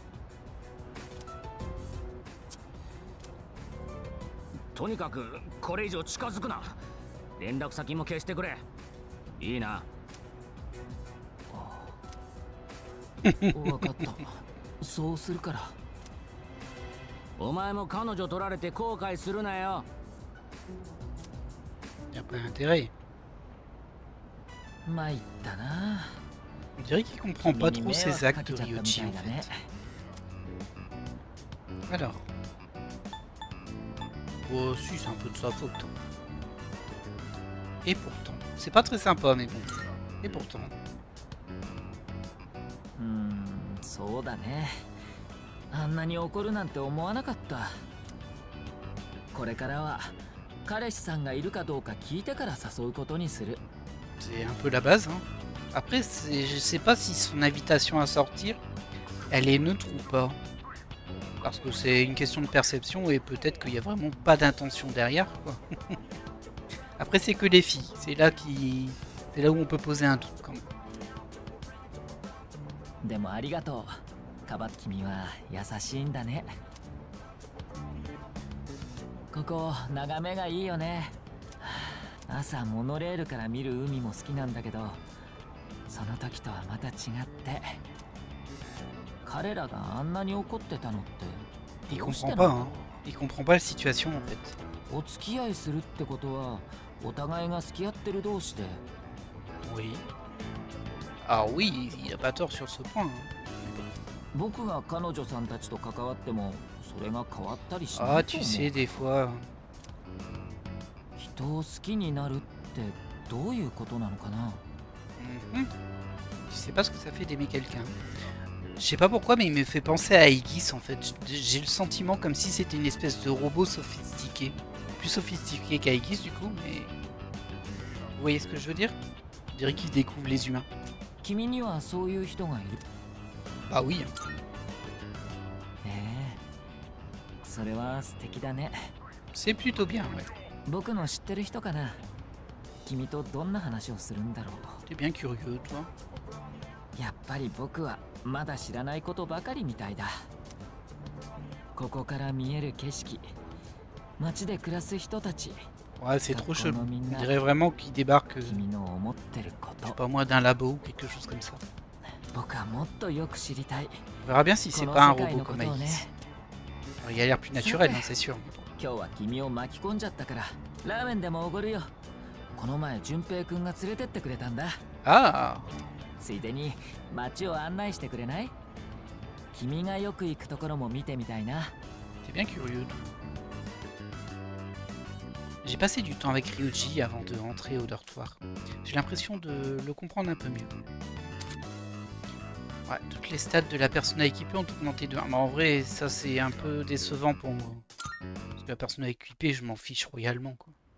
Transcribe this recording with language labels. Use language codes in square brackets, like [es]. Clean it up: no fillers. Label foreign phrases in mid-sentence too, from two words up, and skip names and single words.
[ja] とにかくこれ以上近づくな。連絡先も消してくれ。いいな。わかった。そうするから。お前も彼女取られて後悔するなよ。 [fr] Il n'y a pas d'intérêt. [ja] 参ったな。 [fr] On dirait qu'il comprend pas trop ses actes de Ryoji en fait. Alors. Oh si, c'est un peu de sa faute. Et pourtant. C'est pas très sympa mais bon. Et pourtant. [ja] そうだね。あんなに怒るなんて思わなかった。これからは彼氏さんがいるかどうか聞いてから誘うことにする。 [fr] C'est un peu la base, hein. Après, je sais pas si son invitation à sortir, elle est neutre ou pas. Parce que c'est une question de perception et peut-être qu'il n'y a vraiment pas d'intention derrière, quoi. Après, c'est que les filles. C'est là où on peut poser un doute quand même. [ja] でもありがとう。カバ君は優しいんだね。ここ眺めがいいよね。朝モノレールから見る海も好きなんだけど、その時とはまた違って、彼らがあんなに怒ってたのって。 [fr] Il comprend pas, hein. Il comprend pas la situation en fait. [ja] お付き合いするってことはお互いが好き合ってる同士で。 [fr] Oui. Ah oui, il a pas tort sur ce point. [ja] 僕が彼女さんたちと関わってもそれが変わったりしな [fr] Ah, [ja] いと [fr] tu [ja] 思 [fr] sais, [ja] う。 [fr] des fois. [ja] 人を好きになるってどういうことなのかな。 Mhm. [fr] Tu sais pas ce que ça fait d'aimer quelqu'un. Je sais pas pourquoi, mais il me fait penser à Aegis en fait. J'ai le sentiment comme si c'était une espèce de robot sophistiqué. Plus sophistiqué qu'Aegis du coup, mais... Vous voyez ce que je veux dire? On dirait qu'il découvre les humains. [ja] 君にはそういう人がいる。 [fr] Bah oui. [ja] それは素敵だね。 [fr] C'est plutôt bien, ouais. [ja] 僕の知ってる人かな。君とどんな話をするんだろ [fr] T'es bien curieux, toi. [ja] う。やっぱり僕はまだ知らないことばかりみたいだ。ここから見える景色、街で暮らす人たち、 [fr] Ouais, c'est trop chelou. [ja] このみん [fr] On [ja] な [fr] dirait vraiment qu'il débarque, [ja] 君の思ってるこ [fr] je sais [ja] と、 [fr] pas moi, d'un labo ou quelque chose comme ça. [ja] 僕はもっとよく知りたい。 [fr] On verra bien si c'est [ja] この [fr] pas un [ja] 世界 [fr] robot [ja] のこ [fr] comme [ja] とをね。 [fr] Aegis. Alors, il a l'air plus naturel, hein, c'est sûr. [ja] 今日は君を巻き込んじゃったからラーメンでもおごるよ。この前淳平くんが連れてってくれたんだ。 [fr] Ah, [ja] ついでに街を案内してくれない？君がよく行くところも見てみたいな。 [fr] t'es bien curieux, toi. J'ai passé du temps avec Ryuji avant de rentrer au dortoir. J'ai l'impression de le comprendre un peu mieux. Ouais, toutes les stats de la persona équipée ont augmenté de 1. Mais en vrai, ça c'est un peu décevant pour moi. Parce que la persona équipée, je m'en fiche royalement, quoi.